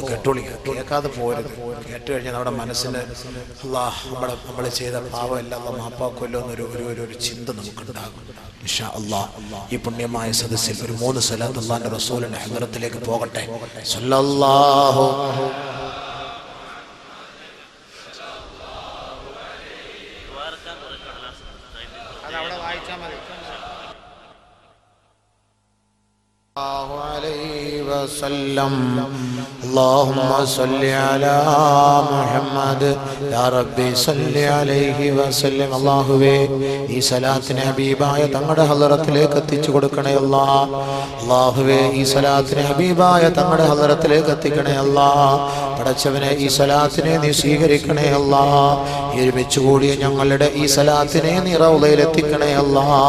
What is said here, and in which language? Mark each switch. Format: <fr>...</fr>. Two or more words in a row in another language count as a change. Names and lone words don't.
<ml>കേട്ടോളിക്കുക, കേൾക്കാതെ പോരുത്. കേട്ട് കഴിഞ്ഞാൽ നമ്മുടെ മനസ്സിന് അള്ളാഹ് നമ്മൾ ചെയ്ത പാവം എല്ലാം മാപ്പാക്കുമല്ലോ എന്നൊരു ചിന്ത നമുക്കുണ്ടാകും.</ml> <ar>إن شاء الله</ar> <ml>ഈ പുണ്യമായ സദസ്സിൽ ഒരു 3 സ്വലാത്ത് അള്ളാഹിന്റെ റസൂലിന്റെ ഹദ്റത്തിലേക്ക് പോകട്ടെ.</ml> <ar>സല്ലല്ലാഹു وسلم اللهم صل على محمد يا ربي صل عليه وسلم.</ar> <ml>അല്ലാഹുവേ ഈ സലാത്തിനെ ഹബീബായ തങ്ങളുടെ ഹളറത്തിലേക്ക് എത്തിച്ചു കൊടുക്കണേ അല്ലാഹ്. അല്ലാഹുവേ ഈ സലാത്തിനെ ഹബീബായ തങ്ങളുടെ ഹളറത്തിലേക്ക് എത്തിക്കണേ അല്ലാഹ്. പടച്ചവനെ ഈ സലാത്തിനെ നീ സ്വീകരിക്കണേ അല്ലാഹ്. ഒരുമിച്ച് കൂടിയ ഞങ്ങളുടെ ഈ സലാത്തിനെ നീ റൗളയിൽ എത്തിക്കണേ അല്ലാഹ്.</ml>